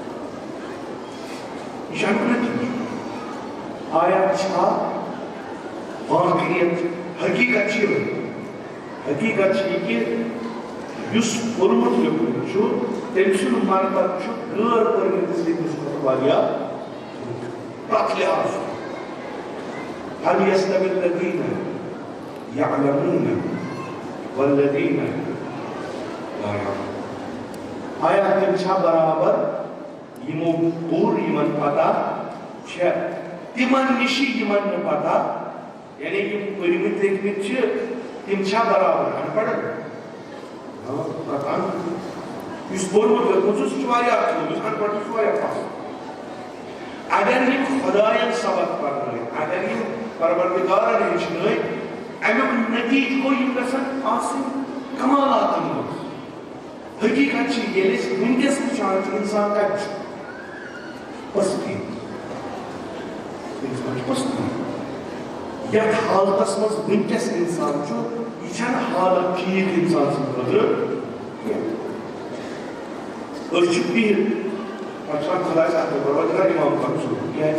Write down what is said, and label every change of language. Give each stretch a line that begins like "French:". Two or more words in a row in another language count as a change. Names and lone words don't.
Kashmiri: یہ چھُ امیُک نتیجہ آیا چھا واقعیت حقیقت چھِ حقیقت چھِ یہ کہ یُس پوٚرمُت لیوٚکھمُت چھُ تٔمۍ سُنٛد مرتبہٕ چھُ غٲر پٔرمٕتِس لیکھنَس کھۄتہٕ واریاہ پرٛٮ۪تھ لحاظ
Arabic: هل يستوي الذين يعلمون والذين لا يعلمون
Kashmiri: آیا تم چھا برابر یمو پور یمن پتہ چھے تمن نشی یمن نہ پتہ یعنی یم پرمت لیکھمت چھِ تم چھا برابر ان پڑھ پتہ اس پورمت لیکھمت چھُ واریاہ اصل ان پڑھ چھُ واریاہ پاس اگر یم خدایَن سبق پرنٲے اگر یم پروردگارن ہیٚچھنٲے امیُک نتیجہ گوٚو یم گژھن آسٕنۍ کمالاتن منٛز حقیقت چھِ ییٚلہِ أسۍ وٕنکٮ۪س وٕچھان چھِ انسان کتہِ چھُ پستی انسان چھُ پستی یتھ حالتس منٛز وٕنکٮ۪س انسان چھُ یہِ چھنہٕ حالت ٹھیٖک انسان سٕنٛدِ خٲطرٕ کینٛہہ أسۍ چھِ بِہِتھ پتہٕ چھُ وَنان خۄداے صٲب پروردگار اِمام کر ضروٗر